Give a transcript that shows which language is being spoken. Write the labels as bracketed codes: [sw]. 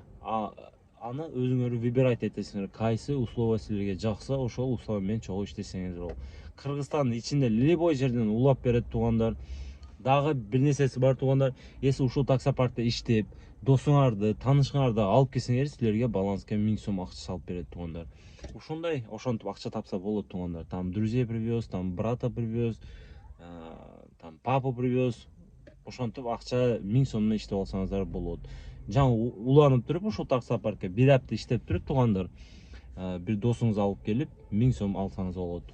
[ky] Аны өзүңөр выбирать этесиңер, кайсы услуга силерге жакса, ошол услуга менен чогуу иштесеңиздер болот. Кыргызстандын ичинде любой жерден улап берет, туугандар. Дагы бир нерсеси бар, туугандар. Эси ушул таксопаркта иштеп, досуңарды, таанышыңарды алып келсеңер, силерге баланска 1000 сом акча салып берет, туугандар. Ошондой, ошентип акча тапса болот, туугандар. [ru] Там друзей привез, там брата привез, там папу привез. [ky] Ошентип акча 1000 сомдон иштеп алсаңыздар болот. Жаңы уланып туруп ушул таксопаркка 1 апта иштеп туруп, туугандар, бир досуңуз алып келип 1000 сом алсаңыз болот.